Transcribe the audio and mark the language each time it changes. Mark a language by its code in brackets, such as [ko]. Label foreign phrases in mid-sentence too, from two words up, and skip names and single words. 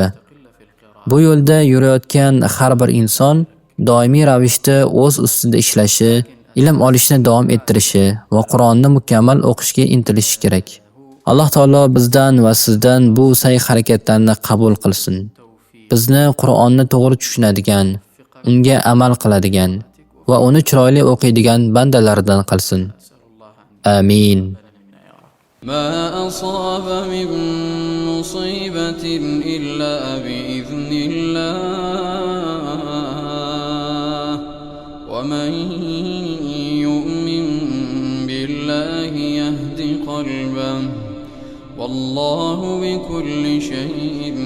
[uz] Bu yo'lda yurayotgan har bir inson doimiy ravishda o'z ustida ishlashi, ilm olishni davom ettirishi va Qur'onni mukammal o'qishga intilishi kerak. Alloh taolo bizdan va sizdan bu sa'y-harakatlarni qabul qilsin. Bizni Qur'onni to'g'ri tushunadigan, unga amal qiladigan va uni chiroyli o'qiydigan bandalardan qilsin. Amin. [ar] ما أصاب من مصيبة إلا بإذن الله ومن يؤمن بالله يهد قلبه والله بكل شيء